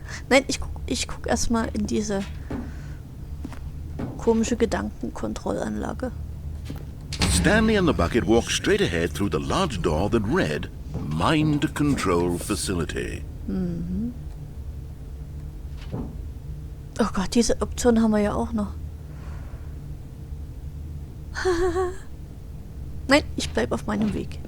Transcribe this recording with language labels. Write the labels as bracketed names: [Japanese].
[German] Nein, ich guck erstmal in diese komische Gedankenkontrollanlage. [English] Stanley and the bucket walked straight ahead through the large door that read, Mind Control Facility. [German] Oh Gott, diese Option haben wir ja auch noch. Nein, ich bleibe auf meinem Weg.